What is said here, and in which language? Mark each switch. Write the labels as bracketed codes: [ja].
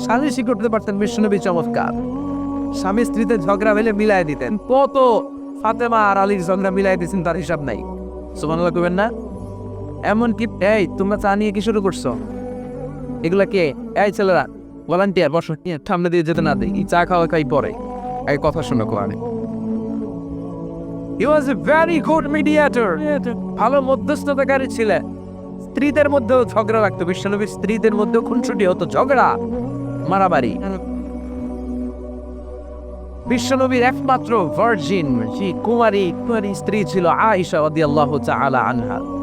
[bn] সালিসই করতে পারতেন বিশ্বনবী, চমৎকার। স্বামী স্ত্রীতে ঝগড়া হলে মিলাই দিতেন। কত ফাতেমা আর আলীর ঝগড়া মিলাই দিয়েছেন তার হিসাব নাই। সুবহানাল্লাহ কইবেন না? এমন কি, এই তোমরা চা নিয়ে কি শুরু করছো? এগুলা কে? এই ছেলেরা ভলান্টিয়ার, বসো, সামনে দিয়ে যেতে না দেই। চা খাওয়া খাই পরে, এই কথা শোনো কোরআনে। [en] He was a very good mediator. [bn] ভালো মধ্যস্থতাকারী ছিলেন। স্ত্রীদের মধ্যেও ঝগড়া লাগতো, বিশ্বনবীর স্ত্রীদের মধ্যেও খুনসুটি হতো, ঝগড়া মারামারি। বিশ্বনবীর একমাত্র ভার্জিন কুমারী স্ত্রী ছিল আয়েশা রাদিয়াল্লাহু তাআলা আনহা।